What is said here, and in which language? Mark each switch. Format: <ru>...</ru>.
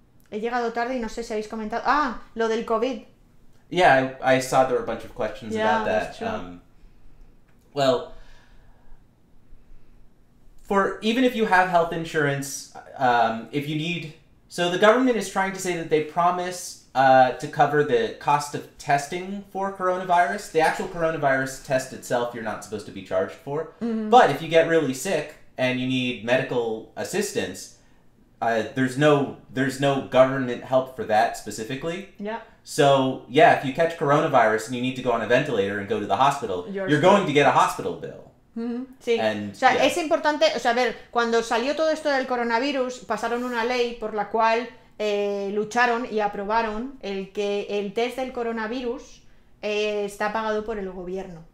<es>He llegado tarde y no sé si habéis comentado lo del COVID.</es> <en>Yeah, I saw there were a bunch of questions about that. That's true. Well, even if you have health insurance, if you need, so the government is trying to say that they promise to cover the cost of testing for coronavirus. The actual coronavirus test itself, you're not supposed to be charged for. Mm-hmm. But if you get really sick and you need medical assistance, there's no government help for that specifically. Yeah. So, if you catch coronavirus and you need to go on a ventilator and go to the hospital, you're going to get a hospital bill.</en> <es>Sí, es importante, a ver, cuando salió todo esto del coronavirus, pasaron una ley por la cual lucharon y aprobaron que el test del coronavirus está pagado por el gobierno.</es>